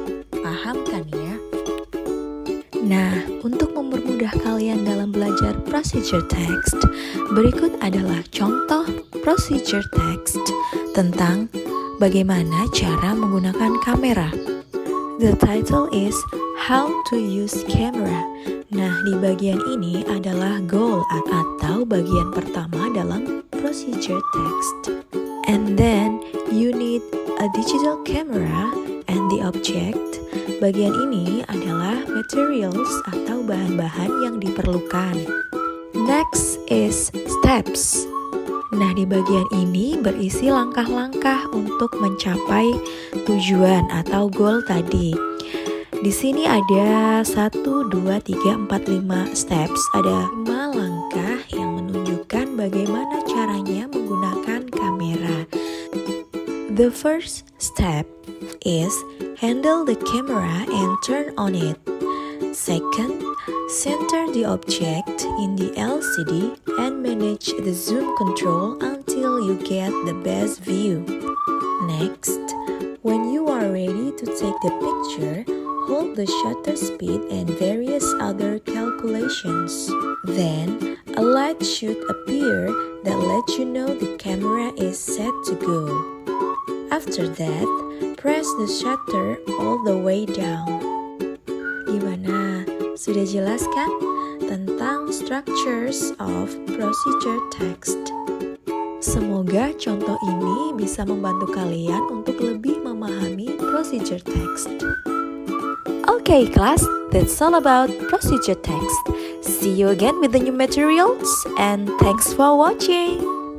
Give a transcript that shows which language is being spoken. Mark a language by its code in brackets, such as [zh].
[id] Paham kan ya? Nah, untuk mempermudah kalian dalam belajar procedure text, berikut adalah contoh procedure text tentang bagaimana cara menggunakan kamera. [en] The title is How to Use Camera. [id] Nah, di bagian ini adalah goal atau bagian pertama dalam procedure text. [en] And then, you need a digital camera and the object. [id] Bagian ini adalah materials atau bahan-bahan yang diperlukan. [en] Next is steps. [id] Nah, di bagian ini berisi langkah-langkah untuk mencapai tujuan atau goal tadi. Di sini ada 1, 2, 3, 4, 5 steps. Ada 5 langkah yang menunjukkan bagaimana caranya menggunakan kamera. [en] The first step is handle the camera and turn on it. Second, center the object in the LCD and manage the zoom control until you get the best view. Next, when you are ready to take the picture, hold the shutter speed and various other calculations. Then, a light should appear that lets you know the camera is set to go. After that, press the shutter all the way down. [id] Gimana? Sudah jelas kan tentang structures of procedure text? Semoga contoh ini bisa membantu kalian untuk lebih memahami procedure text. [en] Okay, class, that's all about procedure text. See you again with the new materials, and thanks for watching.